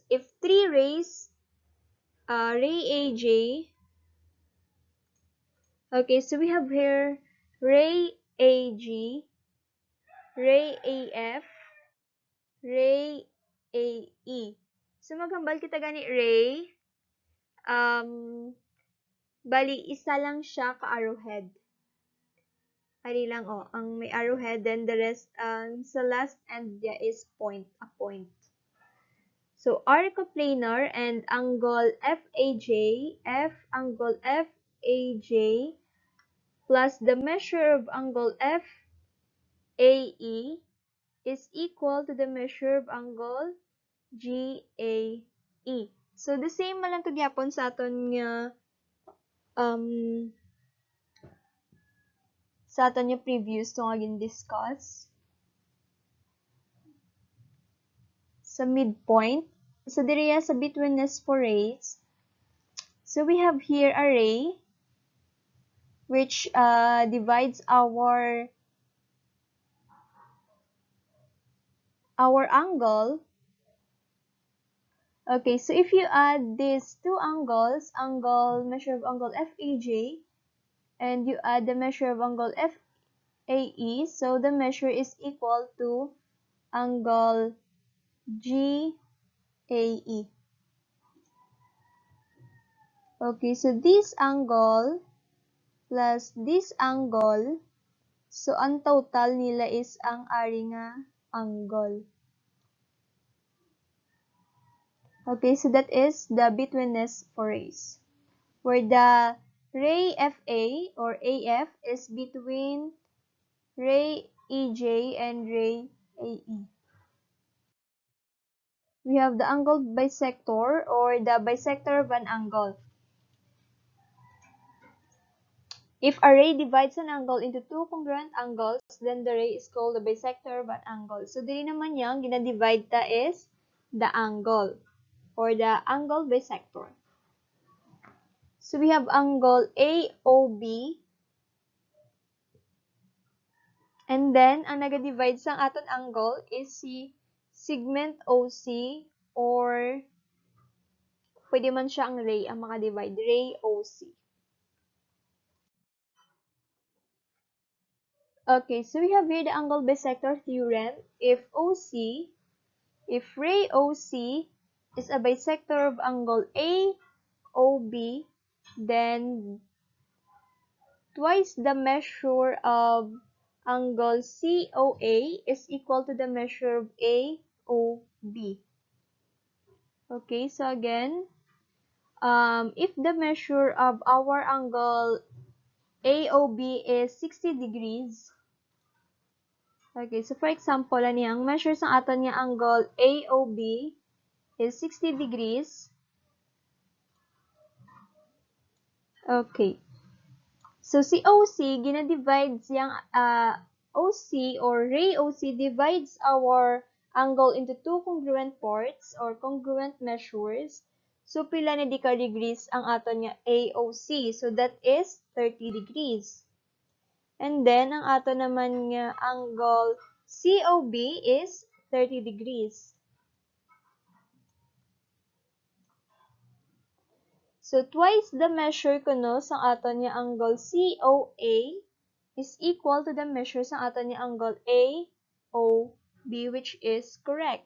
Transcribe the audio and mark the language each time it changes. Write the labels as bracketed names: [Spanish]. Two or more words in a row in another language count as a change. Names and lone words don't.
[English] If three rays, ray AJ, okay, so we have here ray AG, ray AF, ray AE. [Hiligaynon] So maghambal kita gani ray, bali isa lang siya ka arrowhead. Ari lang ang may arrowhead, [English] then the rest [Hiligaynon] sa last end niya [English] is a point. So arcoplanar and angle angle FAJ plus the measure of angle FAE is equal to the measure of angle GAE. [Hiligaynon] So [English] the same [Hiligaynon] man lang to gyapon sa aton nga previous to nga gin-discuss sa midpoint. [English] So [Hiligaynon] diriya sa [English] betweenness for rays. So we have here a ray. which divides our angle. Okay, so if you add these two angles, measure of angle FAJ, and you add the measure of angle FAE, so the measure is equal to angle GAE. Okay, so this angle plus this angle, so [Hiligaynon] ang total nila [English] is [Hiligaynon] ang ari nga [English] angle. Okay, so that is the betweenness for rays, where the ray FA or AF is between ray EJ and ray AE. We have the angle bisector or the bisector of an angle. If a ray divides an angle into two congruent angles, then the ray is called the bisector of an angle. So, [Hiligaynon] dili naman yang gina-divide ta [English] is the angle or the angle bisector. So, we have angle AOB, and then, [Hiligaynon] ang naga-divide sa aton angle is si segment OC, or pwede man siya ang ray ang maka-divide, ray OC. [English] Okay, so we have here the angle bisector theorem. If ray OC is a bisector of angle AOB, then twice the measure of angle COA is equal to the measure of AOB. Okay, so again, if the measure of our angle AOB is 60 degrees, okay, so for example, [Hiligaynon] ang measure sa aton nga [English] angle AOB is 60 degrees. Okay. So, si OC, [Hiligaynon] gina-divide siyang [English] OC or ray OC divides our angle into two congruent parts or congruent measures. So, [Hiligaynon] pila na di ka degrees ang aton nga AOC. [English] So, that is 30 degrees. And then, [Hiligaynon] ang aton naman nga angle COB [English] is 30 degrees. So, twice the measure [Hiligaynon] kuno sa aton nga [English] angle COA is equal to the measure [Hiligaynon] sa aton nga [English] angle AOB, which is correct.